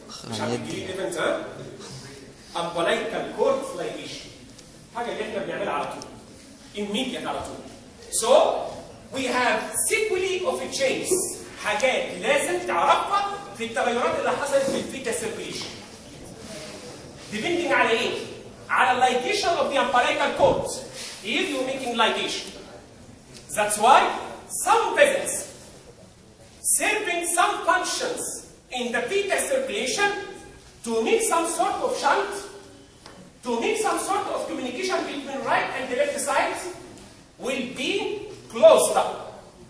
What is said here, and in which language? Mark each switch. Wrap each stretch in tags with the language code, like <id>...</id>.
<ar>مش عارف الجديد</ar> <en>event umbilical cord ligation.</en> <ar>حاجة اللي احنا بنعملها على طول. Immediate على طول.</ar> <en>So we have sequelae of change.</en> <ar>حاجات لازم تعرفها في التغيرات اللي حصلت في الفيتا circulation.</ar> <en>Depending</en> <ar>على ايه؟ على</ar> <en>ligation of the umbilical cord. Here you're making ligation. That's why some vessels serving some functions in the fetal circulation to make some sort of shunt, to make some sort of communication between right and the left side will be closed up.</en>